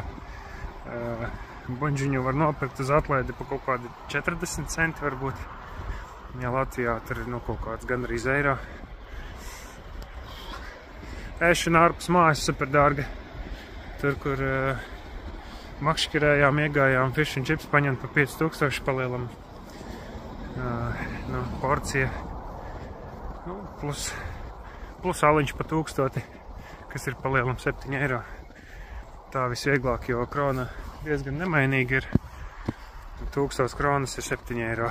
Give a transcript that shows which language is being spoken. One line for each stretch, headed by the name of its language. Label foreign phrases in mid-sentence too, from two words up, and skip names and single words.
Latvian: Buņģiņu var nopirkt uz atlaidi pa kaut kādi 40 centi varbūt. Ja Latvijā tur ir kaut kāds gan arī eiro. Ēšana ārpus mājas super dārga. Tur, kur makšķirējām, iegājām
English: fish and chips,
Latvian: paņemt pa 5000 palielam porcija. Plus aliņš pa 1000, kas ir palielam 7 eiro. Tā visvieglāk, jo krona diezgan nemainīgi ir. 1000 kronas ir 7 eiro.